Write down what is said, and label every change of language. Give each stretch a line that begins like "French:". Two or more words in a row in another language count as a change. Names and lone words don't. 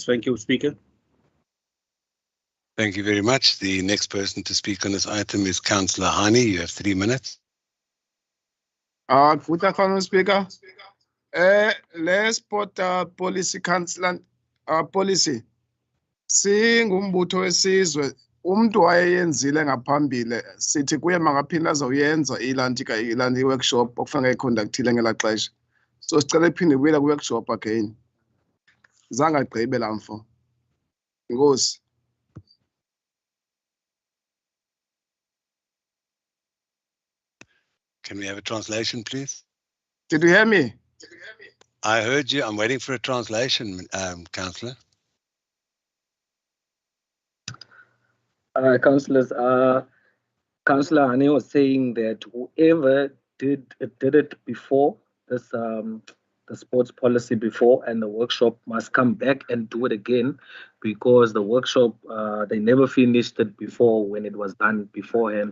English: Thank you, Speaker. Thank you very much. The next person to speak on this item is Councillor Hani. You have 3 minutes. Good afternoon, Speaker. Let's put policy council policy.
Xhosa: Singumbutho wesizwe umuntu wayeyenzile ngaphambili sithi kuye mangaphinda azoyenza ilanti workshop okufanele iconductile ngela xesha. So sicela iphinde ibuyela ku-
English: workshop again.
Xhosa: Zange agqibe la mfo. Inkosi.
English: Can we have a translation, please? Did you hear me? I heard you. I'm waiting for a translation, Councillor. Councillors, Councillor Hani was saying that whoever did it before this, the sports policy before, and the workshop must come back and do it again, because the workshop they never finished it before when it was done beforehand.